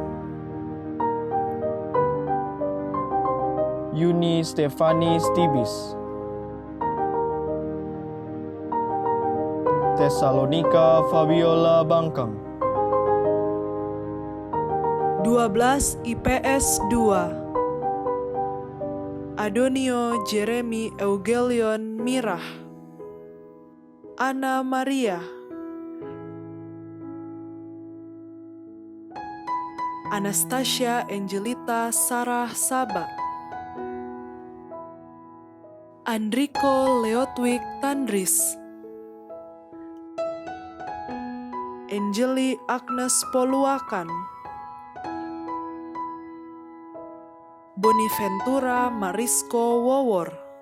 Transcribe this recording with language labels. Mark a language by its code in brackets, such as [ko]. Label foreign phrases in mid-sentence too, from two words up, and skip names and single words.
[id] Yuni Stefani Stibis, Tesalonika Fabiola Bangkang, 12 IPS 2, Adonio Jeremy Eugelion Mirah, Ana Maria, Anastasia Angelita Sarah Saba, Andriko Leotwik Tandris, Angeli Agnes Poluakan, Boniventura Marisko Wowor,